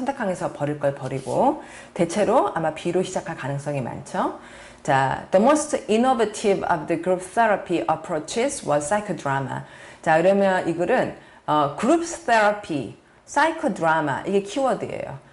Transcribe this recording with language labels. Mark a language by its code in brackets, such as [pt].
[ko] 선택항에서 버릴 걸 버리고 대체로 아마 B로 시작할 가능성이 많죠. [en] 자, the most innovative of the group therapy approaches was psychodrama. [ko] 자, 그러면 이 글은 group therapy, psychodrama 이게 키워드예요.